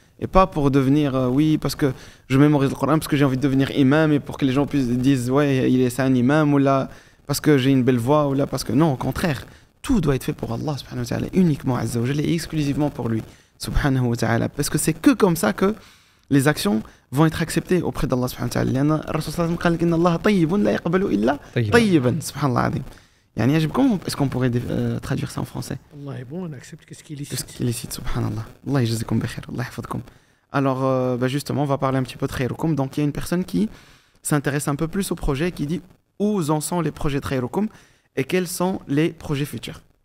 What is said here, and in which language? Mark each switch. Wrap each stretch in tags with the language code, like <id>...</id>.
<fr>Et pas pour devenir, oui, parce que je mémorise le Coran, parce que j'ai envie de devenir imam et pour que les gens puissent dire, ouais, c'est un imam, ou là, parce que j'ai une belle voix, ou là, parce que non, au contraire. Tout doit être fait pour Allah subhanahu wa ta'ala, uniquement azza wa jalla et exclusivement pour lui subhanahu wa ta'ala. Parce que c'est que comme ça que les actions vont être acceptées auprès d'Allah subhanahu wa ta'ala.</fr> <ar>لأن الرسول صلى الله عليه وسلم قال إن الله طيب لا يقبل إلا طيبا سبحان الله العظيم. يعني</ar> <fr>comment est-ce qu'on pourrait traduire ça en français? Allah est bon, on accepte ce qu'il est licite. Ce qu'il est licite, subhanallah.</fr> <ar>Allah yajzikum bi khair, Allah yahfadkum.</ar> <fr>Alors justement, on va parler un petit peu de Khairukum. Donc il y a une personne qui s'intéresse un peu plus au projet, qui dit où en sont les projets de Khairukum et quels sont les projets futurs.</fr>